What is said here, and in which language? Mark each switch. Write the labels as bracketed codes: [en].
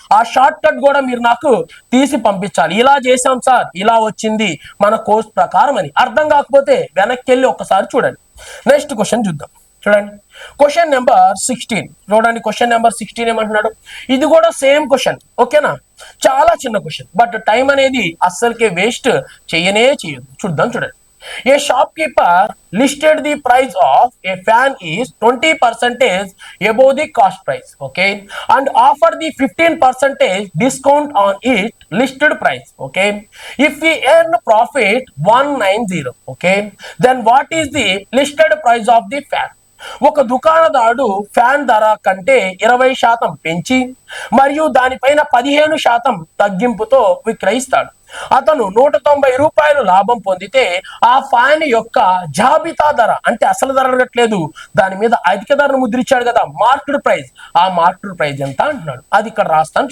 [te] ఆ short cut కూడా మీరు నాకు తీసి పంపించాలి. ఇలా చేసాం సార్, ఇలా వచ్చింది మన కోర్స్ ప్రకారం అని. అర్థం కాకపోతే వెనక్కి వెళ్ళి ఒకసారి చూడండి. నెక్స్ట్ క్వశ్చన్ చూద్దాం. చూడండి క్వశ్చన్ నెంబర్ 16. చూడండి క్వశ్చన్ నెంబర్ 16 ఏమంటున్నాడు. ఇది కూడా సేమ్ క్వశ్చన్, ఓకేనా. చాలా చిన్న క్వశ్చన్, బట్ టైం అనేది అస్సలకే వేస్ట్ చేయనే చేయదు. చూద్దాం. చూడండి. [en] A shopkeeper listed the price of a fan is 20% above the cost price, okay, and offered the 15% discount on its listed price, okay. If we earn profit 190, okay, then what is the listed price of the fan? [te] ఒక దుకాణదారుడు fan ధర కంటే 20% పెంచి మరియు దానిపైన 15% తగ్గింపుతో విక్రయిస్తాడు. అతను 190 రూపాయలు లాభం పొందితే ఆ ఫ్యాన్ యొక్క జాబితా ధర, అంటే అసలు ధర అడగట్లేదు, దాని మీద అధిక ధరను ముద్రించాడు కదా, మార్కెట్ ప్రైస్, ఆ మార్కెట్ ప్రైస్ ఎంత అంటున్నాడు. అది ఇక్కడ రాస్తాను.